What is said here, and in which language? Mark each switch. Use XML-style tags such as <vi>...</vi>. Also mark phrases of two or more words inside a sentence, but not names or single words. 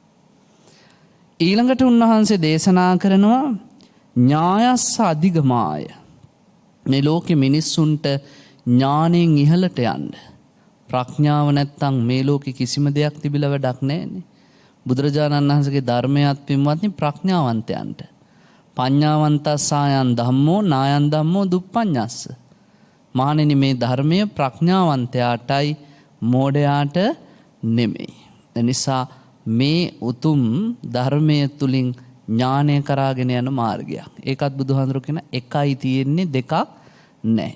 <si>ඊළඟට උන්වහන්සේ දේශනා කරනවා</si> <pi>ඥායස්ස අධිගමාය.</pi> <si>මේ ලෝකෙ මිනිස්සුන්ට ඥාණයෙන් ඉහළට යන්න. ප්‍රඥාව නැත්තම් මේ ලෝකෙ කිසිම දෙයක් තිබිලා වැඩක් නැහැනේ. බුදුරජාණන් වහන්සේගේ ධර්මයත් පින්වත්නි ප්‍රඥාවන්තයන්ට.</si> <pi>පඤ්ඤාවන්තස්සායන් ධම්මෝ නායන් ධම්මෝ දුප්පඤ්ඤස්ස.</pi> <si>මහණෙනි මේ ධර්මය ප්‍රඥාවන්තයාටයි, මෝඩයාට නෙමෙයි. එනිසා මේ උතුම් ධර්මය තුලින් ඥානය කරාගෙන යන මාර්ගයක්. ඒකත් බුදුහාඳුරු කියන එකයි තියෙන්නේ, දෙකක් නැහැ.</si>